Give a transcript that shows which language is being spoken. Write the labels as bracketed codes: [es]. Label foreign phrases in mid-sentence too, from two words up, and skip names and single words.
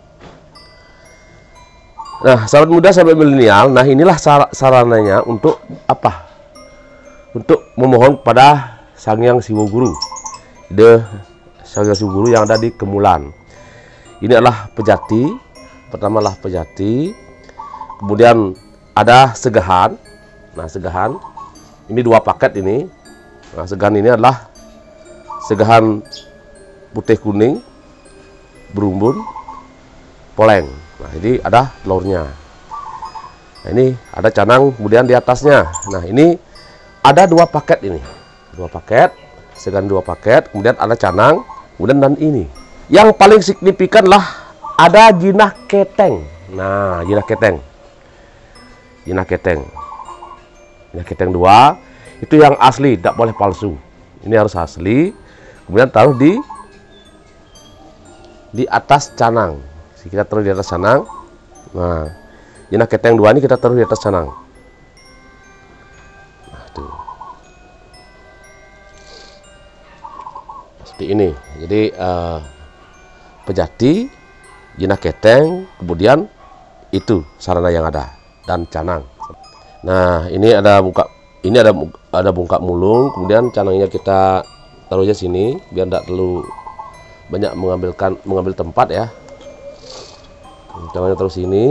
[id] Nah, sahabat muda, sahabat milenial, nah inilah sarananya untuk apa? Untuk memohon kepada Sang Hyang Siwo Guru, Sang Hyang Siwo Guru yang ada di Kemulan. Ini adalah pejati. Pertama adalah pejati. Kemudian ada segahan. Nah, segahan ini 2 paket ini. Nah, segahan ini adalah segahan putih kuning, berumbun, poleng. Nah, ini ada telurnya. Nah, ini ada canang kemudian di atasnya. Nah, ini ada 2 paket ini. 2 paket, segan 2 paket, kemudian ada canang, kemudian dan ini. Yang paling signifikan lah ada jinah keteng. Nah, jinah keteng. Jinah keteng. Jinah keteng 2 itu yang asli, tidak boleh palsu. Ini harus asli. Kemudian taruh di atas canang. Kita taruh di atas canang. Nah, jinah keteng 2 ini kita taruh di atas canang. Nah, tuh. Seperti ini. Jadi pejati, jinah keteng, kemudian itu sarana yang ada dan canang. Nah, ini ada bungkak mulung, kemudian canangnya kita taruhnya sini biar tidak terlalu banyak mengambil tempat ya. Canangnya taruh sini.